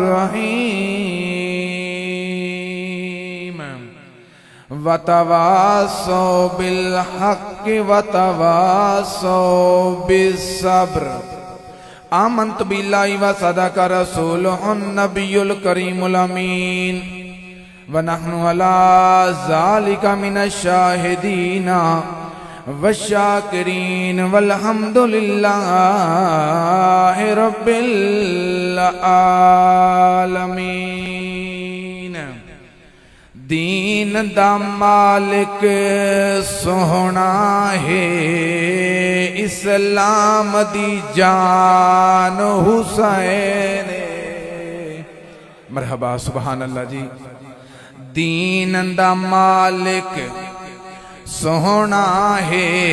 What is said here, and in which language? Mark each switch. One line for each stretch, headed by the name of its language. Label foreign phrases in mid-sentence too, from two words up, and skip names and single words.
Arabic: الرحیم وتواصوا بالحق وتواصوا بالصبر آمنت باللہ وصدق رسولہ النبی الکریم الامین ونحن علی ذالک من الشاہدین والشاکرین والحمدللہ رب العالمین
Punjabi: دین دا مالک سونا ہے اسلام دی جان حسین مرحبا
Arabic: سبحان اللہ
Punjabi: جی دین دا مالک سونا ہے